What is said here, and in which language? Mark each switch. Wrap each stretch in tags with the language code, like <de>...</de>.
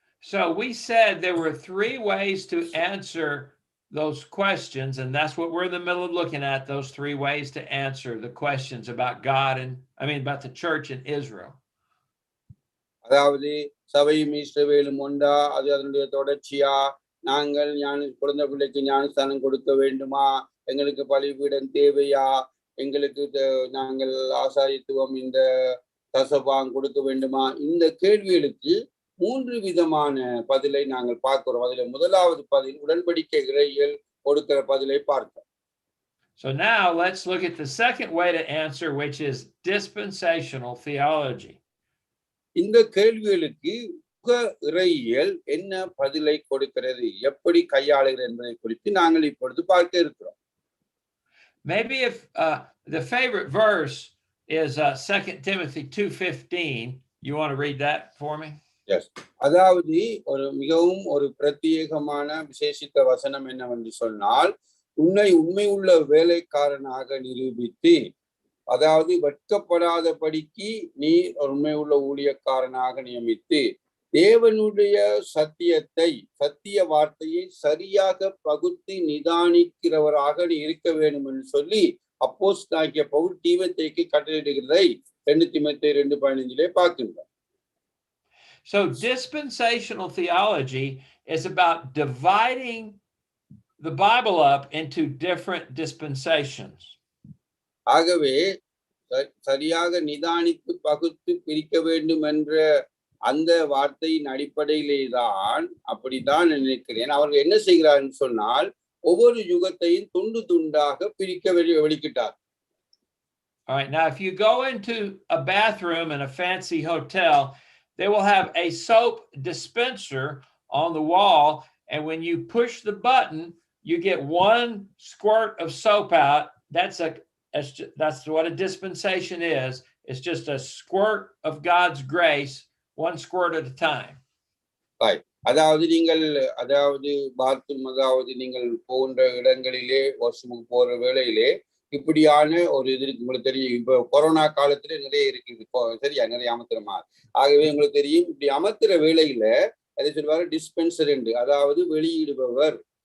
<en>So we said there were 3 ways to answer those questions, and that's what we're in the middle of looking at, those 3 ways to answer the questions about God and about the church in Israel.</en> <ta>அதாவது சபையும் இஸ்ரவேலும் ஒன்றா, அது அதனுடைய தொடர்ச்சியா, நாங்கள் குழந்தை பிள்ளைக்கு ஞானஸ்தானம் கொடுக்க வேண்டுமா, எங்களுக்கு பலிபீடம் தேவையா, எங்களுக்கு நாங்கள் ஆசாரியத்துவம் இந்த தசபாகம் கொடுக்க வேண்டுமா, இந்த கேள்விகளுக்கு 3 விதமான பதிலை நாங்கள் பார்க்கிறோம். அதுல முதலாவது பதில் உடன்படிக்கை இறையியல் கொடுக்கிற பதிலை பார்க்கிறோம்.</ta> <en>So now let's look at the second way to answer, which is dispensational theology.</en> <ta>இந்த கேள்விகளுக்கு யுக இறையியல் என்ன பதிலை கொடுக்கிறது, எப்படி கையாளுகிறது என்பதை குறித்து நாங்கள் இப்பொழுது பார்க்க இருக்கிறோம்.</ta> <en>Maybe if the favorite verse is 2 Timothy 2:15, you want to read that for me? Yes.</en> <ta>அதாவது மிகவும் ஒரு பிரத்யேகமான விசேஷித்த வசனம் என்னவென்று சொன்னால், உண்மை உள்ள வேலைக்காரனாக நிரூபித்து, அதாவது வெட்கப்படாதபடிக்கு நீ உண்மை உள்ள ஊழியக்காரனாக நியமித்து, தேவனுடைய சத்திய வார்த்தையை சரியாக பகுத்து நிதானிக்கிறவராக நீ இருக்க வேண்டும் என்று சொல்லி அப்போஸ்தலனாகிய பவுல் தீமோத்தேயுக்கு கட்டளையிடுகிறதை 2 தீமோத்தேயு 2:15 பார்க்கின்றோம்.</ta> <en>So dispensational theology is about dividing the Bible up into different dispensations.</en> <ta>ஆகவே சரியாக நிதானித்து பகுத்து பிரிக்க வேண்டும் என்ற அந்த வார்த்தையின் அடிப்படையிலே தான் அப்படித்தான் நினைக்கிறேன். அவர்கள் என்ன செய்கிறார்கள் சொன்னால், ஒவ்வொரு யுகத்தையும் துண்டு துண்டாக பிரிக்க வெளிக்கிட்டார்.</ta> <en>All right, now if you go into a bathroom in a fancy hotel, they will have a soap dispenser on the wall, and when you push the button, you get one squirt of soap out. That's what a dispensation is. It's just a squirt of God's grace, one squirt at a time. Right.</en> <ta>அதாவது bathroom, நீங்கள் போன்ற இடங்களிலே வாஷ்ரூமுக்கு போற வேளையிலே இப்படியான ஒரு இது இருக்கு. உங்களுக்கு தெரியும், இப்ப கொரோனா காலத்துல நிறைய இருக்குது, சரியா, நிறைய அமர்த்துறமா. ஆகவே உங்களுக்கு தெரியும், இப்படி அமர்த்துற வேளையில அதை சொல்வாரு டிஸ்பென்சர் என்று, அதாவது வெளியிடுபவர்.</ta>